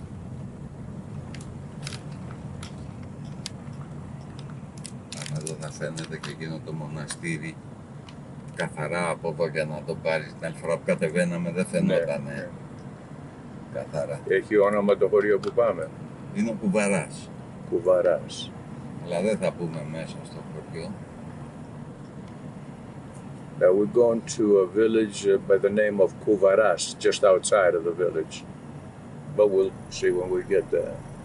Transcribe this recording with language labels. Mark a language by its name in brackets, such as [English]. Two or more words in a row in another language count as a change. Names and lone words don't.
[Greek] Αν εδώ θα φαίνεται και εκείνο το μοναστήρι καθαρά από εδώ για να το πάρεις. Την άλλη φορά που κατεβαίναμε δεν φαινότανε καθαρά. Έχει όνομα το χωριό που πάμε. Είναι ο Κουβαράς. Κουβαράς. Αλλά δεν θα πούμε μέσα στο χωριό. [English] Now we're going to a village by the name of Kuvaras, just outside of the village. But we'll see when we get there.